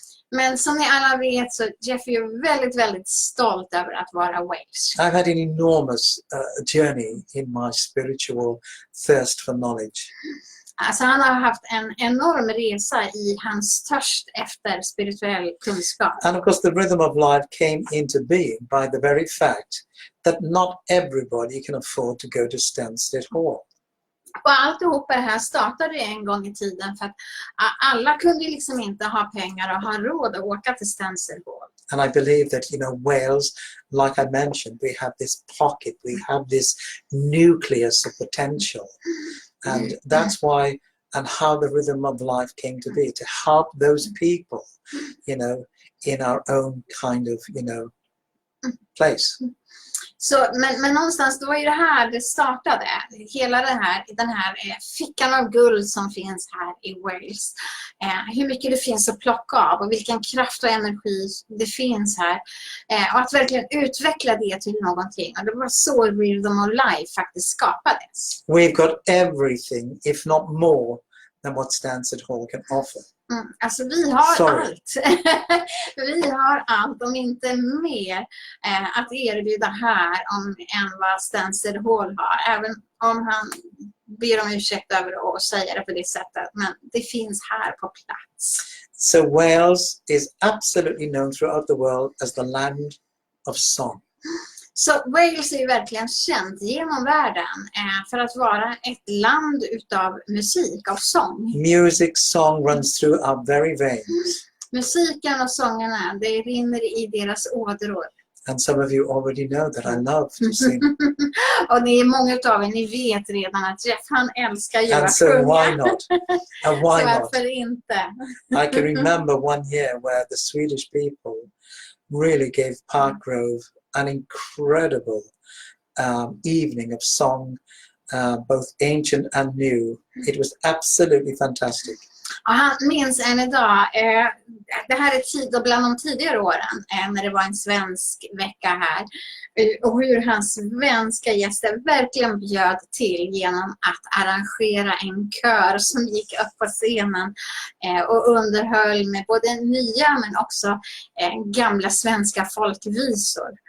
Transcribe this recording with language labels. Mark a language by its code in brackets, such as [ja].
[sv] Men som ni alla vet så Jeff är väldigt, väldigt stolt över att vara Welsh. [en] I've had an enormous journey in my spiritual thirst for knowledge. [sv] Alltså han har haft en enorm resa i hans törst efter spirituell kunskap. [en] And of course the rhythm of life came into being by the very fact that not everybody can afford to go to Stansted Hall. [sv] Och alltihopa det här startade en gång i tiden för att alla kunde liksom inte ha pengar och ha råd att åka till Stansted Hall. [en] And I believe that, Wales, like I mentioned, we have this pocket, we have this nucleus of potential. And that's why, and how the rhythm of life came to be, to help those people, in our own kind of, place. [sv] Så, men någonstans, det var ju det här det startade. Hela den här fickan av guld som finns här i Wales. Hur mycket det finns att plocka av och vilken kraft och energi det finns här. Och att verkligen utveckla det till någonting. Och det var så Rhythm of Life faktiskt skapades. [en] We've got everything, if not more, than what Stansted Hall can offer. [sv] Alltså vi har allt. Vi har allt, om inte mer, att erbjuda här än vad Stansted Hall har. Även om han ber om ursäkt över att säga det på det sättet. Men det finns här på plats. [en] So Wales is absolutely known throughout the world as the land of song. [sv] Så Wales är ju verkligen känt genom världen för att vara ett land utav musik, av sång. [en] Music, song runs through our very veins. [sv] Musiken och sångerna, det rinner i deras ådror. [en] And some of you already know that I love to sing. [sv] Och många av er, ni vet redan att Jeff, han älskar ju att sjunga. [en] And so why not? And why [sv] så [en] not? [sv] varför inte? [en] I can remember one year where the Swedish people really gave Parkgrove an incredible evening of song, both ancient and new. It was absolutely fantastic. [sv] Och han minns än idag, det här är bland de tidigare åren när det var en svensk vecka här. Och hur hans svenska gäster verkligen bjöd till genom att arrangera en kör som gick upp på scenen och underhöll med både nya men också gamla svenska folkvisor.